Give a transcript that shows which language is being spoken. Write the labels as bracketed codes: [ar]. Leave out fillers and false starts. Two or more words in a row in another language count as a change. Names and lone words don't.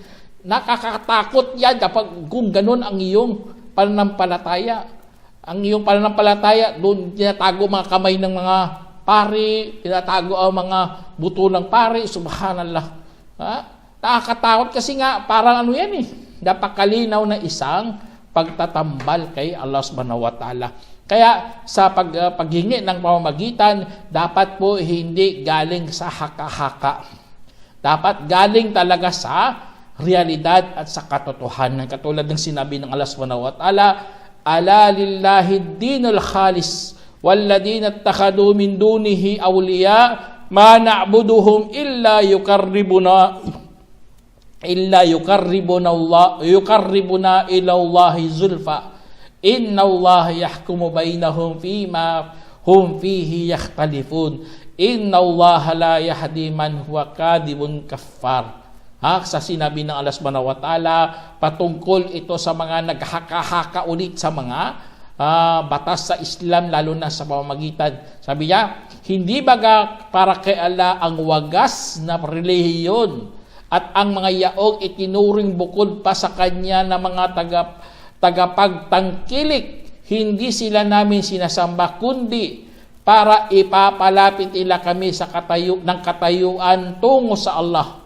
[tl] Nakakatakot yan kung ganun ang iyong pananampalataya. Ang iyong pananampalataya, doon tinatago mga kamay ng mga pari, tinatago ang mga buto ng pari, subhanallah. Nakakatakot kasi nga, parang ano yan napakalinaw na isang pagtatambal kay Allah [ar] سبحانه وتعالى. [tl] Kaya sa paghingi ng pamamagitan, dapat po hindi galing sa haka-haka. Dapat galing talaga sa realidad at sa katotohanan. Katulad ng sinabi ng Allah [ar] سبحانه وتعالى ألا لله الدين الخالص والذين اتخذوا من دونه أولياء ما نعبدهم إلا ليقربونا إلى الله زلفى إن الله يحكم بينهم فيما هم فيه يختلفون إن الله لا يهدي من هو كاذب كفار. [tl] Sa sinabi ng Allah [ar] سبحانه وتعالى, [tl] patungkol ito sa mga naghaka-haka ulit sa mga batas sa Islam, lalo na sa pamamagitan. Sabi niya, hindi baga para kay Allah ang wagas na relihiyon at ang mga yaong itinuring bukod pa sa kanya na mga tagapagtangkilik, hindi sila namin sinasamba, kundi para ipapalapit nila kami sa ng katayuan tungo sa Allah.